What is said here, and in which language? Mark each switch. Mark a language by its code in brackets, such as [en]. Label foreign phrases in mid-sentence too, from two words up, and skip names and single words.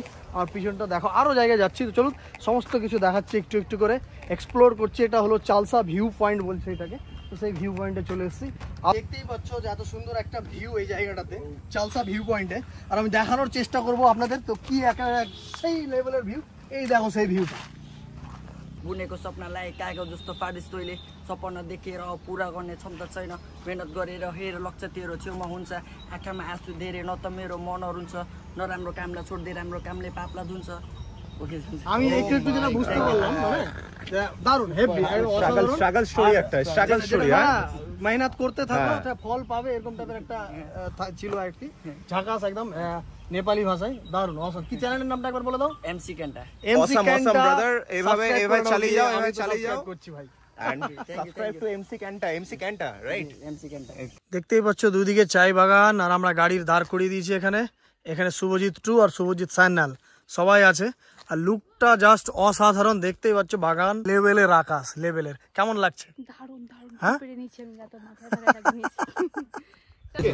[bn] আমার পিছনটা দেখো, আরও জায়গায় যাচ্ছি, তো চলুন সমস্ত কিছু দেখাচ্ছি, একটু একটু করে এক্সপ্লোর করছি। এটা হলো চালসা ভিউ পয়েন্ট বলছে এটাকে, তো সেই ভিউ পয়েন্টে চলে এসেছি। আর দেখতেই পাচ্ছ যে এত সুন্দর একটা ভিউ এই জায়গাটাতে, চালসা ভিউ পয়েন্টে, আর আমি দেখানোর চেষ্টা করব আপনাদের। তো কি একটা সেই লেভেলের ভিউ, এই দেখো সেই ভিউটা। [ne] बुनेको सपनालाई कागज जस्तो पारिस तैँले सपना देखेर पुरा गर्ने क्षमता छैन, मेहनत गरेर हेर लक्ष्य तेरो छेउमा हुन्छ, आँखामा आँसु धेरै न त मेरो मन अरुन्छ, नराम्रो कामलाई छोड्दै राम्रो कामले पापलाई धुन्छ। [bn] আমি একটু একটু যেটা বুঝতে পারলাম, মানে দারুণ হেভি স্ট্রাগল স্টোরি, একটা স্ট্রাগল স্টোরি। মেহনত করতে থাকো, ফল পাবে, এরকম টাইপের একটা ছিল আর কি, ঝাকাস একদম নেপালি ভাষায়, দারুণ অসাম। কি চ্যানেলের নামটা একবার বলে দাও? एमसी क्यान्टा। এমসি ক্যান্টা ব্রাদার, এভাবে চালিয়ে যাও, এভাবে চালিয়ে যাও করছি ভাই। [en] and subscribe to MC Kanta, right? [bn] एमसी क्यान्टा। দেখতেই পাচ্ছ দুদিকে চাই বাগান, আর আমরা গাড়ির দাঁড় করিয়ে দিয়েছি এখানে। এখানে শুভজিৎ 2 আর শুভজিৎ সান্যাল সবাই আছে, আর লুকটা জাস্ট অসাধারণ। দেখতেই পাচ্ছ বাগান লেভেলের, আকাশ লেভেলের। কেমন লাগছে? দারুণ দারুণ হ্যাঁ? পেরে নিচ্ছি আমি, এত মাথায় ধরে নিচ্ছি।